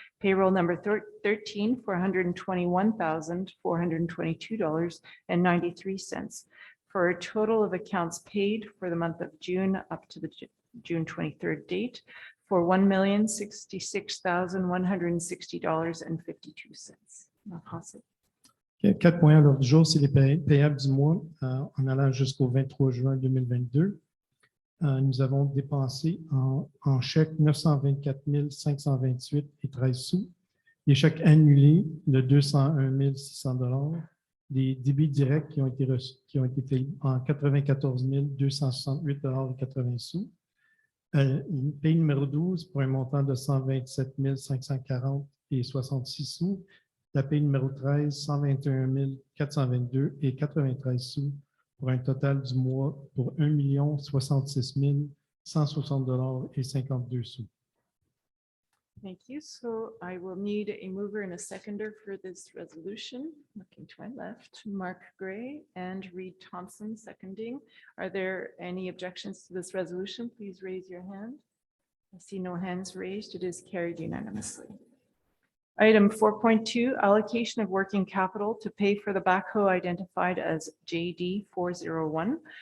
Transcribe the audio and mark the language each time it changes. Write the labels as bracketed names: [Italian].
[English] Payroll number 13 for $121,422.93. For a total of accounts paid for the month of June up to the June 23rd date for $1,066,160.52. [French] Okay, 4 points à l'ordre du jour, c'est les payables du mois en allant jusqu'au 23 juin 2022. Nous avons dépensé en chèques 924 528 et 13 sous. Les chèques annulés de 201 600 $. Des débits directs qui ont été reçus, qui ont été payés en 94 268 $ et 80 sous. Pays numéro 12 pour un montant de 127 540 et 66 sous. La pays numéro 13, 121 422 et 93 sous pour un total du mois pour 1 066 160 $ et 52 sous. [English] Thank you. So I will need a mover and a seconder for this resolution. Looking to my left, Mark Gray and Reed Thompson seconding. Are there any objections to this resolution? Please raise your hand. I see no hands raised. It is carried unanimously. Item 4.2, allocation of working capital to pay for the backhoe identified as JD 401.